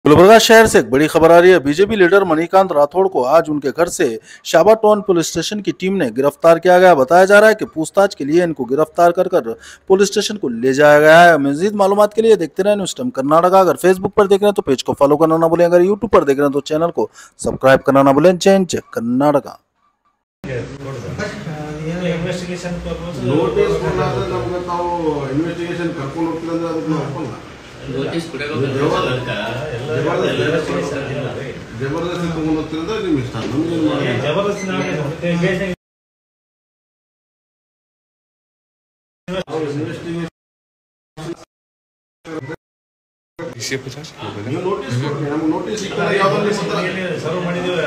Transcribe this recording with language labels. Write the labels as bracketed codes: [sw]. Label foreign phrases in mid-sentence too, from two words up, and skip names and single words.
[hi] गुलबर्गा शहर से एक बड़ी खबर आ रही है। बीजेपी लीडर मणिकांत राठौड़ को आज उनके घर से शाबा टाउन पुलिस स्टेशन की टीम ने गिरफ्तार किया गया। बताया जा रहा है कि पूछताछ के लिए इनको गिरफ्तार कर पुलिस स्टेशन को ले जाया गया है। मजीद मालूमात के लिए देखते रहे न्यूज़ टाइम कर्नाटका। अगर फेसबुक पर देख रहे हैं तो पेज को फॉलो करना ना भूलें, अगर यूट्यूब पर देख रहे हैं तो चैनल को सब्सक्राइब करना ना भूलें। चेंज कर्नाटका। [kn] ನೋಟಿಸ್ ಕೊಡಬೇಕು ಜಬರ್ದಸ್ತಿ ತಗೊಂಡು ಹೋಗ್ತಿರೋದು ನಿಮ್ಮ ಇಷ್ಟ. ನಮಗೆ ಜಬರ್ದಸ್ತಿ ನೋಟಿಸ್ ಸರ್ವ್ ಮಾಡಿದೀವಿ.